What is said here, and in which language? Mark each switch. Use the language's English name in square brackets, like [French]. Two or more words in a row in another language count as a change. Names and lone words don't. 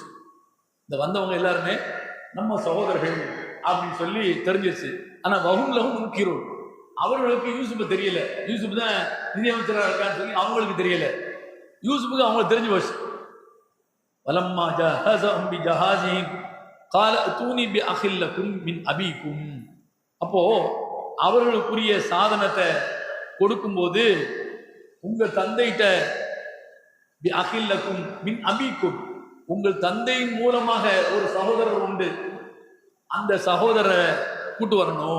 [Tamil] இந்த வந்தவங்க எல்லாருமே நம்ம சகோதரர்கள் அப்படின்னு சொல்லி தெரிஞ்சிருச்சு. ஆனா [Arabic] وهم له منكرون, [Tamil] அவர்களுக்கு யூசுஃபு தெரியல, யூசுஃப் தான் நிதியமைச்சராக இருக்கான்னு சொல்லி அவங்களுக்கு தெரியல, யூசுஃபுக்கு அவங்களுக்கு தெரிஞ்சு போச்சு. [Arabic] ولما جهزهم بجهازهم قال اتوني باخ لكم من ابيكم, [Tamil] அப்போ அவர்களுக்குரிய சாதனத்தை கொடுக்கும்போது உங்க தந்தைகிட்ட [Arabic] بأخ لكم من أبيكم, [Tamil] உங்கள் தந்தையின் மூலமாக ஒரு சகோதரர் உண்டு, அந்த சகோதரரை கூட்டு வரணும்.